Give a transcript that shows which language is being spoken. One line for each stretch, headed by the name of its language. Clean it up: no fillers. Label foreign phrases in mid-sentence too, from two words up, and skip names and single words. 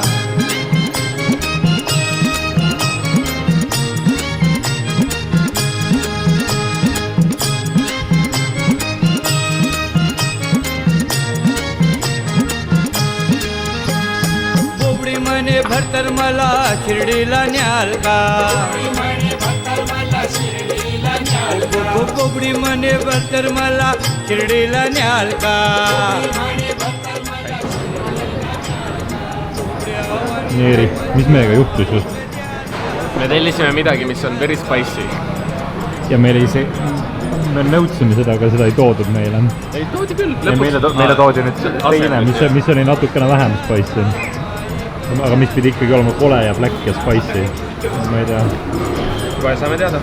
Marathi: बोबडी मने भरतर मला शिर्डीला न्याल का, बोबडी मने भरतर मला शिर्डीला न्याल का.
Estonian: Neeri, mis meiega juhtus just? Me tellisime midagi, mis on
English: very spicy.
Estonian: Ja me nõudsime seda, aga seda ei toodud meile. Ei toodi küll. Meile toodi nüüd teine, mis oli natukene vähem spicy. Aga mis pidi ikkagi olema kole ja black ja spicy. Ma ei tea. Kohe saame teada.